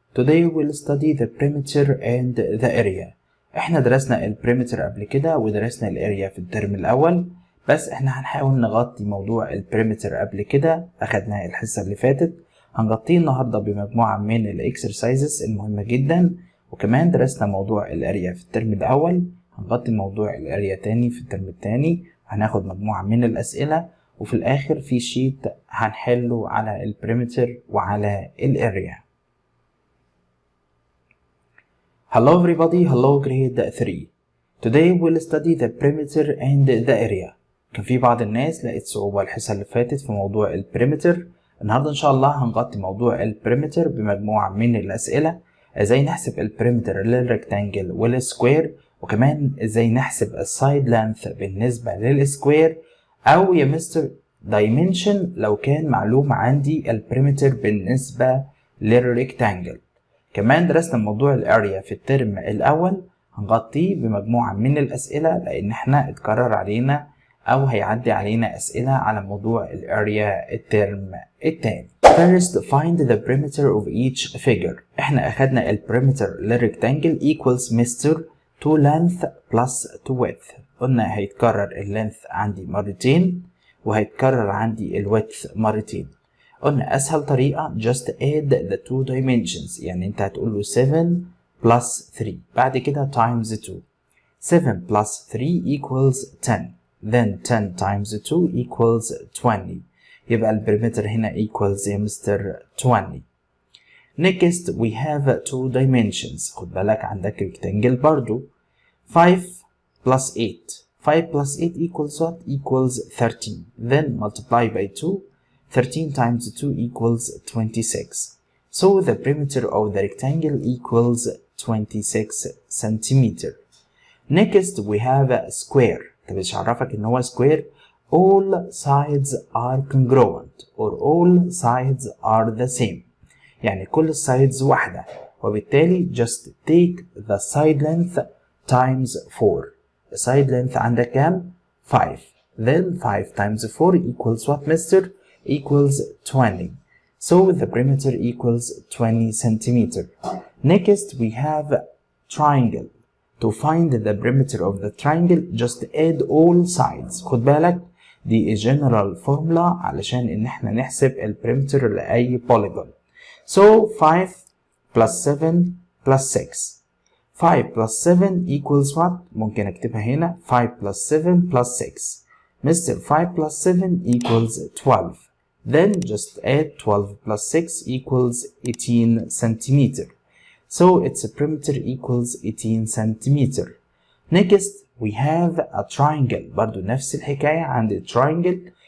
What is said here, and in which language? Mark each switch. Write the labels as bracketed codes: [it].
[en] Today we'll study the perimeter and the area. [ar] احنا درسنا البريمتر قبل كده ودرسنا الاريا في الترم الاول، بس احنا هنحاول نغطي موضوع البريمتر قبل كده، اخدناه الحصة اللي فاتت. هنغطيه النهاردة بمجموعة من الاكسرسايزز المهمة جدا، وكمان درسنا موضوع الاريا في الترم الاول. هنغطي موضوع الاريا تاني في الترم التاني، هناخد مجموعة من الاسئلة، وفي الاخر في شيت هنحله على البريمتر وعلى الاريا. [en] Hello everybody, hello grade 3. Today we'll study the perimeter and the area. [ar] كان في بعض الناس لقيت صعوبة الحصة اللي فاتت في موضوع البريمتر. النهاردة ان شاء الله هنغطي موضوع البريمتر بمجموعة من الاسئلة، ازاي نحسب البريمتر للريكتانجل والسكوير، وكمان ازاي نحسب السايد لانث بالنسبة للسكوير، او يا مستر دايمنشن لو كان معلوم عندي البريمتر بالنسبة للريكتانجل. كمان درسنا موضوع الاريا في الترم الاول، هنغطيه بمجموعة من الاسئلة لان احنا اتكرر علينا او هيعدي علينا اسئلة على موضوع الاريا الترم التاني. [en] First find the perimeter of each figure. [ar] احنا اخدنا البريمتر للريكتانجل [en] equals مستر to length plus to width. [ar] قلنا هيتكرر اللينث عندي مرتين وهيتكرر عندي الويدث مرتين. قلنا اسهل طريقة [en] just add the two dimensions، [ar] يعني انت هتقول له 7 plus 3 بعد كده times 2. [en] 7 plus 3 equals 10، then 10 times 2 equals 20. [ar] يبقى البريمتر هنا equals يا مستر 20. [en] Next we have two dimensions. [ar] خد بالك عندك rectangle برضو. [en] 5 plus 8. 5 plus 8 equals what? Equals 13. Then multiply by 2. 13 times 2 equals 26. So the perimeter of the rectangle equals 26 centimeter. Next we have a square. [ar] طب ايش عرفك ان هو [en] square؟ All sides are congruent or all sides are the same. [ar] يعني كل السايدز واحدة، وبالتالي [en] just take the side length times 4. [ar] السايد length عندك كام؟ 5. [en] Then 5 times 4 equals what, mister? Equals 20. So the perimeter equals 20 centimeter. Next we have triangle. To find the perimeter of the triangle just add all sides. [ar] خد بالك دي [en] general formula [ar] علشان ان احنا نحسب البريمتر لأي polygon. [en] So 5 plus 7 plus 6. 5 plus 7 equals what? [ar] ممكن اكتبها هنا 5 plus 7 plus 6. [en] Mr. 5 plus 7 equals 12. Then just add 12 plus 6 equals 18 centimeter. So its perimeter equals 18 centimeter. Next we have a triangle. [ar] برضو نفس الحكاية عند triangle.